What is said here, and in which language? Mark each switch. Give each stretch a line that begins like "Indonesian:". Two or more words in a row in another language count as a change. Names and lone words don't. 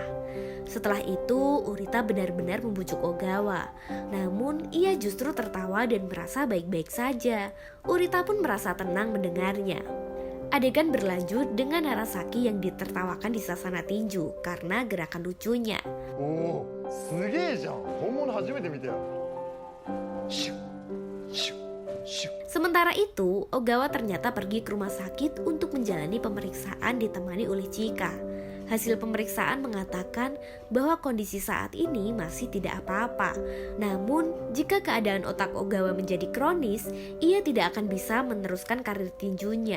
Indonesian: Setelah itu, Urita benar-benar membujuk Ogawa. Namun, ia justru tertawa dan merasa baik-baik saja. Urita pun merasa tenang mendengarnya. Adegan berlanjut dengan Narasaki yang ditertawakan di sasana tinju karena gerakan lucunya.
Japanese: Oh, すげえじゃん。本物初めて見たよ。
Indonesian: Sementara itu, Ogawa ternyata pergi ke rumah sakit untuk menjalani pemeriksaan ditemani oleh Chika. Hasil pemeriksaan mengatakan bahwa kondisi saat ini masih tidak apa-apa. Namun, jika keadaan otak Ogawa menjadi kronis, ia tidak akan bisa meneruskan karir tinjunya.